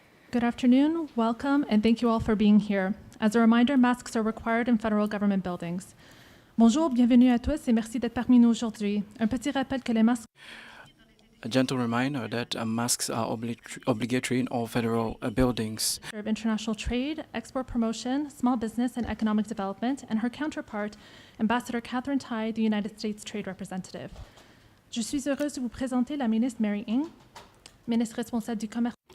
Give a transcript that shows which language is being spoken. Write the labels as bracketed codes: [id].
[en] Good afternoon, welcome, and thank you all for being here. As a reminder, masks are required in federal government buildings. [fr] Bonjour, bienvenue à tous et merci d'être parmi nous aujourd'hui. Un petit rappel que les masques [en] A gentle reminder that masks are obligatory in all federal buildings. serve international trade, export promotion, small business, and economic development, and her counterpart, Ambassador Catherine Tai, the United States Trade Representative. [fr] Je suis heureuse de vous présenter la ministre Mary Ng, ministre responsable du commerce.